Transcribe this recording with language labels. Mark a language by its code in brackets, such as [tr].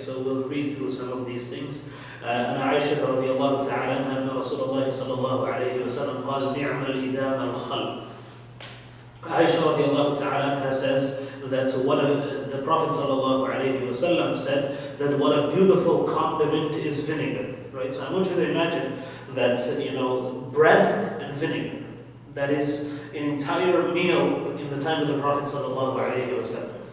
[en] So we'll read through some of these things. [ar] أن عائشة رضي الله تعالى عنها أن رسول الله صلى الله عليه وسلم قال نعم الإدام الخل. [en] Aisha radiallahu ta'ala anha says that the Prophet sallallahu alayhi wasallam said that what a beautiful condiment is vinegar, right? So I want you to imagine that, bread and vinegar, that is an entire meal in the time of the Prophet sallallahu alayhi wasallam.